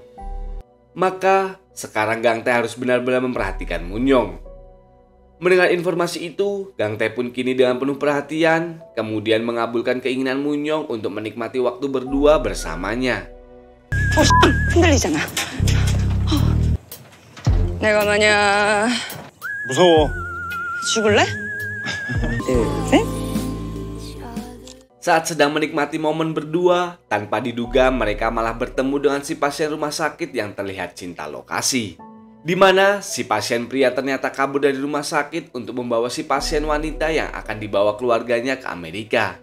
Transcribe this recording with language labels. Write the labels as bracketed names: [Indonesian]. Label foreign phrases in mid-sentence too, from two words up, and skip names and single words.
[Indonesian] Maka sekarang Gangtae harus benar-benar memperhatikan Munyo. Mendengar informasi itu, Gangtae pun kini dengan penuh perhatian, kemudian mengabulkan keinginan Munyo untuk menikmati waktu berdua bersamanya. [Korean] 흔들리잖아. 내가 만약 무서워. 죽을래? 둘, 셋. [Indonesian] Saat sedang menikmati momen berdua, tanpa diduga mereka malah bertemu dengan si pasien rumah sakit yang terlihat cinta lokasi. Di mana si pasien pria ternyata kabur dari rumah sakit untuk membawa si pasien wanita yang akan dibawa keluarganya ke Amerika.